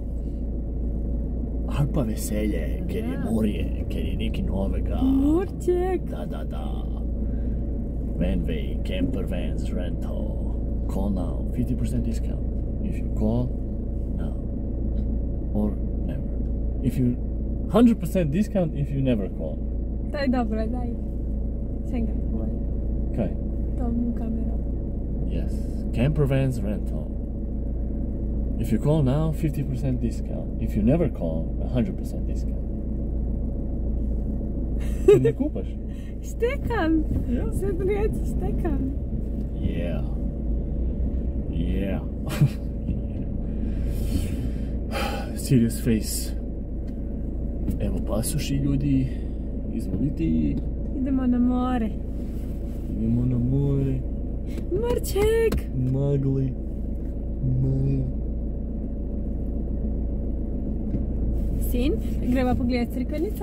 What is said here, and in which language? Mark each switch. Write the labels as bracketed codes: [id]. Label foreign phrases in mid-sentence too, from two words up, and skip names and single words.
[sl] Ali pa veselje, ker je morje, ker je nekaj novega. Morček! Da. Vanway, [en] camper vans, rental. Call now, 50% discount. If you call now. Or never. If you 100% discount if you never call. [sl] Daj dobro, daj. Še enkrat povej. Kaj? To mu kamera. [en] Yes. Camper vans, rental. If you call now, 50% discount. If you never call, 100% discount. [sl] Če ne kupaš? Štekam! Ja. Se drugače štekam. [en] Yeah. Serious face. [hr] Evo pasoši ljudi. Izvolite. Idemo na more. Idemo na more. [sl] Morček! Magli. Maja. Sin, greva pogledat crikvenico?